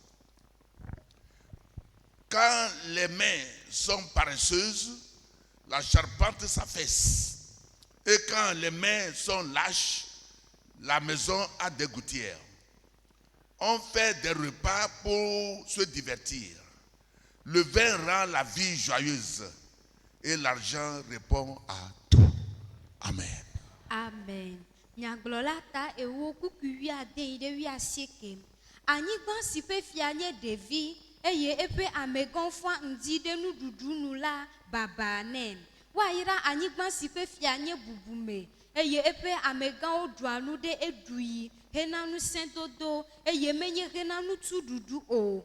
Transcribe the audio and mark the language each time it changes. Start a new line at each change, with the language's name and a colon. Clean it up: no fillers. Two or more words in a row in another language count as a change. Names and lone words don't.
French: Quand les mains sont paresseuses, la charpente s'affaisse. Et quand les mains sont lâches, la maison a des gouttières. On fait des repas pour se divertir. Le vin rend la vie joyeuse et l'argent répond à tout. Amen. Amen.
Ewe: Nyagblɔla ta ewo kuku wi ade yi ɖe wi asieke. Anyigba si ƒe fia nye ɖevi eye eƒe amegã fɔa ŋdi ɖe nuɖuɖu nu la baba nɛ. Woayra anyigba si ƒe fia nye bubume eye eƒe amegãwo ɖua nu ɖe eɖui hena ŋusẽdodo eye menye hena nutsuɖuɖu o.